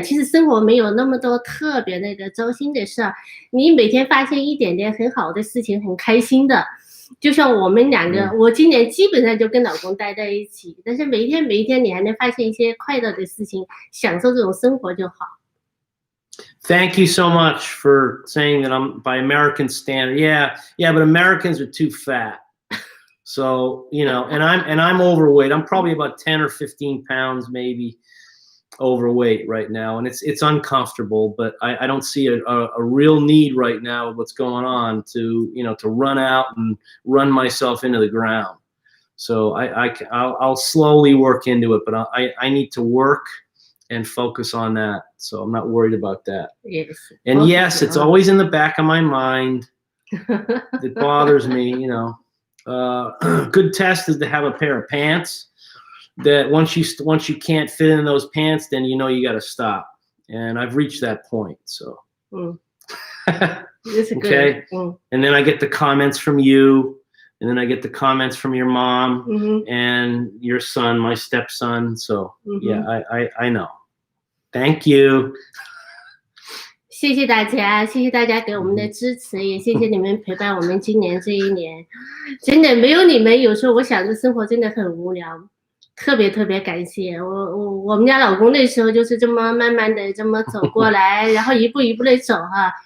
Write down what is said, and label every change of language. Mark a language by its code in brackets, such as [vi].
[zh] 其实生活没有那么多特别那个糟心的事儿，你每天发现一点点很好的事情，很开心的。就像我们两个，我今年基本上就跟老公待在一起，但是每一天你还能发现一些快乐的事情，享受这种生活就好。 [en] Thank you so much for saying that I'm by American standard. Yeah, but Americans are too fat. So, and I'm overweight. I'm probably about 10 or 15 pounds maybe overweight right now, and it's uncomfortable, but I don't see a real need right now of what's going on to run out and run myself into the ground. So I'll slowly work into it, but I need to work and focus on that. So I'm not worried about that. Yes. And yes, it's always in the back of my mind. It bothers me, good test is to have a pair of pants that once you can't fit in those pants, then you got to stop. And I've reached that point. So okay. And then I get the comments from you, and then I get the comments from your mom and your son, my stepson. So yeah, I know. Thank you. [zh] 谢谢大家给我们的支持，也谢谢你们陪伴我们今年这一年。真的没有你们，有时候我想着生活真的很无聊。特别感谢我们家老公那时候就是这么慢慢的这么走过来，然后一步一步的走哈。